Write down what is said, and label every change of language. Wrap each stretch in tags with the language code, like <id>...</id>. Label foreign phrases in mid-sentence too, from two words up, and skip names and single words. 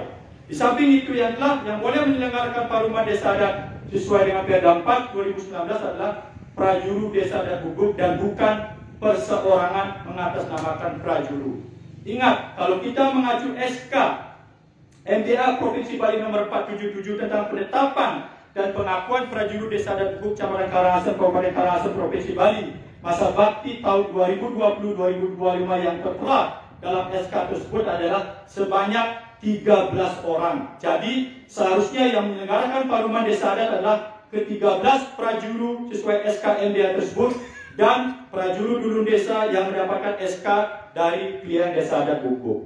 <id>Di samping itu yang boleh menyelenggarakan Parlemen Desa Adat sesuai dengan Perda 4 2019 adalah prajuru Desa Adat Bubuk dan bukan perseorangan mengatasnamakan prajuru. Ingat, kalau kita mengacu SK MDA Provinsi Bali nomor 477 tentang penetapan dan pengakuan prajuru Desa Adat Bubuk Kecamatan Karangasem Kabupaten Karangasem Provinsi Bali masa bakti tahun 2020-2025 yang tertera dalam SK tersebut adalah sebanyak 13 orang. Jadi seharusnya yang menyelenggarakan Parlemen Desa Adat adalah ke-13 prajuru sesuai SK MDA tersebut dan prajuru Dulun Desa yang mendapatkan SK dari Pilihan Desa Adat Bubuk.</id>